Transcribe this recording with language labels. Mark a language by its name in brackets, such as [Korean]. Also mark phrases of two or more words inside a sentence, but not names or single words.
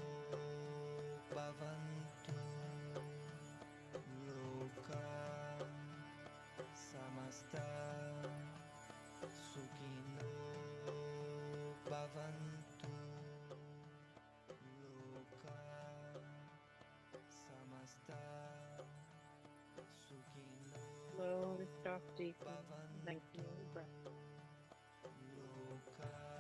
[Sanskrit] भवन्तु लोका समस्ता सुखिनो भवन्तु लोका समस्ता सुखिनो bhavantu loka samasta sukino [English] Slowly start deepening, [Sanskrit] bhavantu [English] lengthening your breath. [Sanskrit] loka